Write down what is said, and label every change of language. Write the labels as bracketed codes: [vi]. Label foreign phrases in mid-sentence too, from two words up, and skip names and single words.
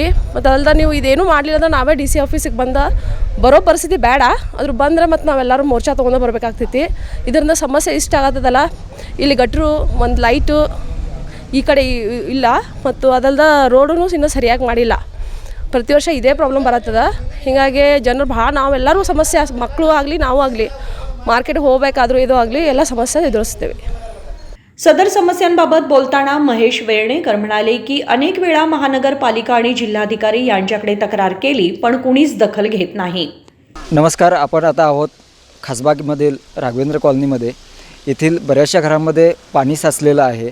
[kn] ಮತ್ತು ಅಲ್ದ ನೀವು ಇದೇನು ಮಾಡಲಿಲ್ಲ ಅಂದ್ರೆ ನಾವೇ DC ಆಫೀಸಿಗೆ ಬರೋ ಪರಿಸ್ಥಿತಿ ಬೇಡ, ಅದ್ರ ಬಂದರೆ ಮತ್ತು ನಾವೆಲ್ಲರೂ ಮೋರ್ಚಾ ತೊಗೊಂಡು ಬರಬೇಕಾಗ್ತೈತಿ। ಇದರಿಂದ ಸಮಸ್ಯೆ ಇಷ್ಟ ಆಗತ್ತದಲ್ಲ, ಇಲ್ಲಿ ಗಟ್ರು ಒಂದು ಲೈಟು ಈ ಕಡೆ ಇಲ್ಲ. ಮತ್ತು ಅದಲ್ದ ರೋಡೂ ಇನ್ನೂ ಸರಿಯಾಗಿ ಮಾಡಿಲ್ಲ. ಪ್ರತಿ ವರ್ಷ ಇದೇ ಪ್ರಾಬ್ಲಮ್ ಬರತ್ತದ. ಹೀಗಾಗಿ ಜನರು ಭಾಳ ನಾವೆಲ್ಲರೂ ಸಮಸ್ಯೆ, ಮಕ್ಕಳು ಆಗಲಿ ನಾವು ಆಗಲಿ मार्केट होगಬೇಕಾದ್ರೂ ಇದು ಆಗಲಿ ಎಲ್ಲ ಸಮಸ್ಯೆ ಎದುರಿಸ್ತೇವೆ. [mr] सदर समस्यांबाबत बोलताना महेश वेळणेकर म्हणाले की अनेक वेळा महानगरपालिका आणि जिल्हाधिकारी यांच्याकडे तक्रार केली पण कुणीच दखल घेत नाही. नमस्कार, आपण आता आहोत खासबागमधील राघवेंद्र कॉलनीमध्ये. येथील बऱ्याचशा घरांमध्ये पाणी साचलेलं आहे.